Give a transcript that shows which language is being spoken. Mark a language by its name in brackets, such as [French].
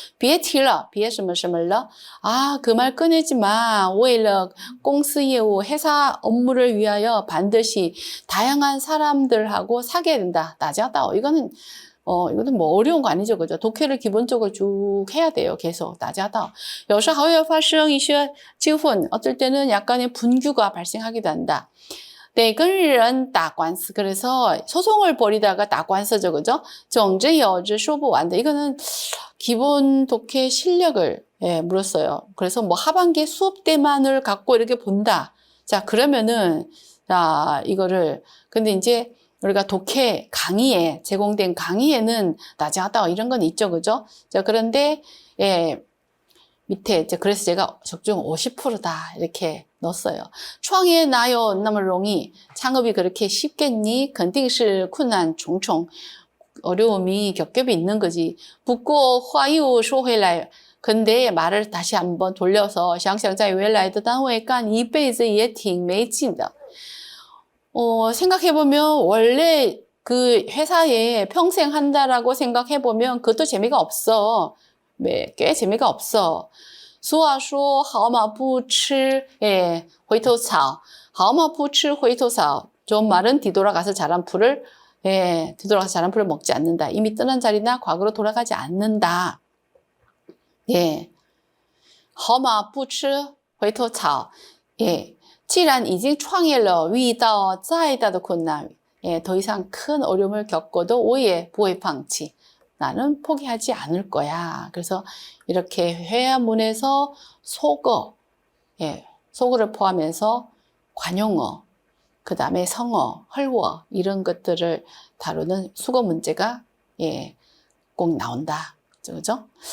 [Chinese] 别提了.别什么什么了. [Korean] 아, 그 말 꺼내지 마. [Chinese] 为了公司业务, [Korean] 회사 업무를 위하여 반드시 다양한 사람들하고 사귀어야 된다. [Chinese] 大家道. [Korean] 이거는 뭐 어려운 거 아니죠, 그죠? 독해를 기본적으로 쭉 해야 돼요, 계속. [Chinese] 大家道. 有时还会发生一些纠纷. [Korean] 어떨 때는 약간의 분규가 발생하기도 한다. [Chinese] 네, 跟人打官司. [Korean] 그래서 소송을 벌이다가 打官司죠, 그죠? [Chinese] 总之有之说不完的. [Korean] 이거는 기본 독해 실력을 물었어요. 그래서 뭐 하반기 수업 때만을 갖고 이렇게 본다. 자, 그러면은 자, 이거를 근데 이제 우리가 독해 강의에 제공된 강의에는 나자다 이런 건 있죠, 그죠? 자, 그런데 밑에 이제 그래서 제가 적중 50%다 이렇게 넣었어요. [Chinese] 创业哪有那么容易? [Korean] 창업이 그렇게 쉽겠니? [Chinese] 肯定是困难重重. [Korean] 어려움이 겹겹이 있는 거지. [Chinese] 不过话又说回来, [Korean] 근데 말을 다시 한번 돌려서 [Chinese] 想想在原来的单位干一辈子也挺没劲的. [Korean] 생각해보면 원래 그 회사에 평생 한다라고 생각해보면 그것도 재미가 없어. 꽤 재미가 없어. [Chinese] 俗话说好马不吃回头草. 好马不吃回头草. [Korean] 좋은 말은 뒤돌아가서 자란 풀을 뒤돌아가서 자란 풀을 먹지 않는다. 이미 떠난 자리나 과거로 돌아가지 않는다. [Chinese] 好马不吃回头草. 既然已经创业了遇到再大的困难, [Korean] 더 이상 큰 어려움을 겪어도 [Chinese] 我也不会放弃. [Korean] 나는 포기하지 않을 거야. 그래서 이렇게 회화문에서 속어, 속어를 포함해서 관용어, 그 다음에 성어, 헐워 이런 것들을 다루는 수거 문제가 꼭 나온다. 그죠?